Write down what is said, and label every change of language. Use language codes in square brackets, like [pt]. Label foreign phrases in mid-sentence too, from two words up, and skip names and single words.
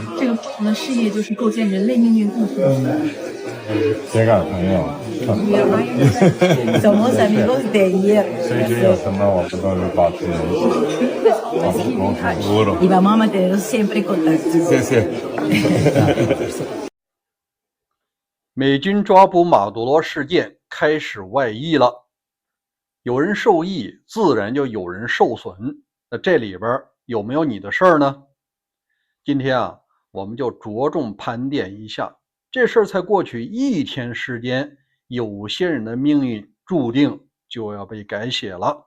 [zh] 个不同的事业就是构建人类命运共同体。铁杆朋友， [es] Somos amigos de ayer. [zh] 随时有什么我们都是保持联系，沟通。 [es] Y vamos a mantener siempre contacto. [zh] 谢谢。美军抓捕马杜罗事件开始外溢了，有人受益，自然就有人受损。那这里边有没有你的事儿呢？今天啊，我们就着重盘点一下，这事儿才过去1天时间，有些人的命运注定就要被改写了。